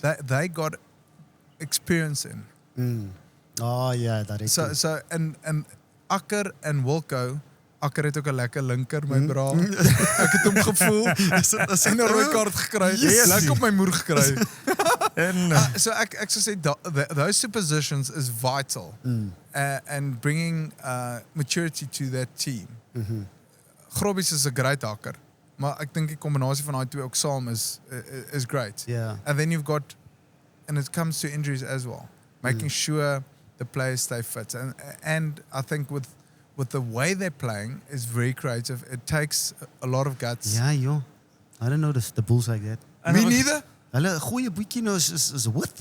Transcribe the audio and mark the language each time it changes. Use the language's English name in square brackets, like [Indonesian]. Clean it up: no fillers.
[English] that they got experience in. Oh yeah, that is. So and Akker en Wilco. [Afrikaans] Akker het ook 'n lekker linker, my bra. Ek het hom gevoel. En 'n rooi kaart gekry. [English] Yes. [Afrikaans] Lekker op my moer gekry. En, [English] So [Afrikaans] ek sou sê [English] those two positions is vital. And bringing maturity to that team. [Afrikaans] Grobbies is 'n great hakker, maar ek dink die kombinasie van daai twee ook saam is great. [English] Yeah. And then you've got, and it comes to injuries as well, making sure the players stay fit. And I think with the way they're playing is very creative. It takes a lot of guts. Yeah, yo. I don't know the Bulls like that. Me neither. [Afrikaans] Hulle goeie boetjie is wit.